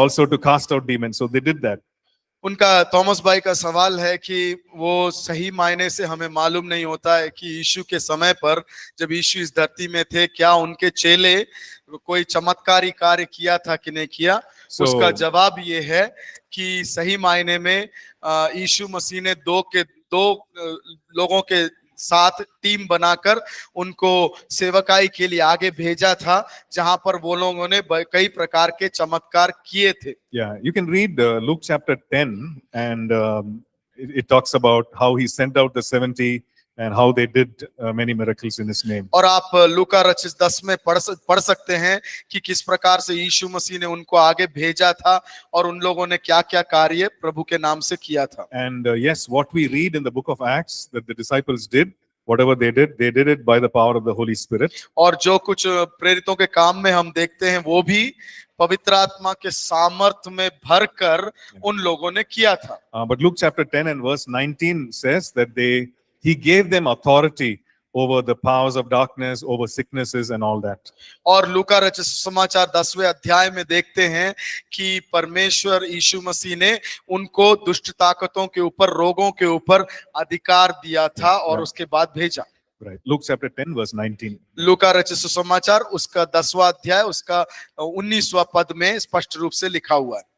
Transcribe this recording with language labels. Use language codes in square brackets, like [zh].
[en] also to cast out demons. So they did that. [hi] उनका Thomas भाई का सवाल है कि वो सही मायने से हमें मालूम नहीं होता है कि यीशु के समय पर जब यीशु इस धरती में थे क्या उनके चेले कोई चमत्कारी कार्य किया था कि नहीं किया। [en] So- [hi] उसका जवाब ये है कि सही मायने में यीशु मसीह ने दो लोगों के साथ टीम बनाकर उनको सेवकाई के लिए आगे भेजा था जहां पर वो लोगों ने कई प्रकार के चमत्कार किए थे। [en] Yeah, you can read Luke chapter 10, and it talks about how he sent out the 70 and how they did many miracles in his name. [hi] और आप लूका रचित 10 में पढ़ सकते हैं कि किस प्रकार से यीशु मसीह ने उनको आगे भेजा था और उन लोगों ने क्या क्या कार्य प्रभु के नाम से किया था। [en] And yes, what we read in the book of Acts that the disciples did, whatever they did it by the power of the Holy Spirit. [hi] और जो कुछ प्रेरितों के काम में हम देखते हैं वो भी पवित्र आत्मा के सामर्थ्य में भरकर उन लोगों ने किया था। [en] But Luke chapter 10 and verse 19 says that he gave them authority over the powers of darkness, over sicknesses and all that. [hi] और लूका रचित समाचार 10वें अध्याय में देखते हैं कि परमेश्वर यीशु मसीह ने उनको दुष्ट ताकतों के ऊपर, रोगों के ऊपर अधिकार दिया था और उसके बाद भेजा। [en] Right. Luke chapter 10 verse 19. [hi] लूका रचित समाचार उसका 10वां अध्याय उसका 19वां पद में स्पष्ट रूप से लिखा हुआ है।